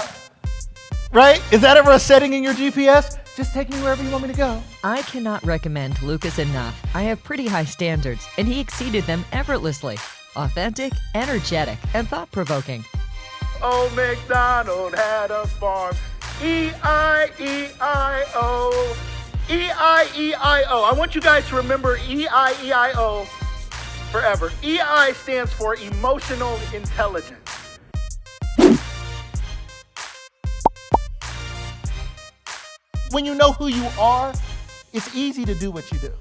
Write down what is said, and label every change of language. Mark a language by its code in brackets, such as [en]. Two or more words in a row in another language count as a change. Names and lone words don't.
[en] Right? Is that ever a setting in your GPS? Just take me wherever you want me to go. I cannot recommend Lucas enough. I have pretty high standards, and he exceeded them effortlessly. Authentic, energetic, and thought-provoking. Old MacDonald had a farm. E-I-E-I-O. E-I-E-I-O. I want you guys to remember E-I-E-I-O forever. E-I stands for emotional intelligence. When you know who you are, it's easy to do what you do.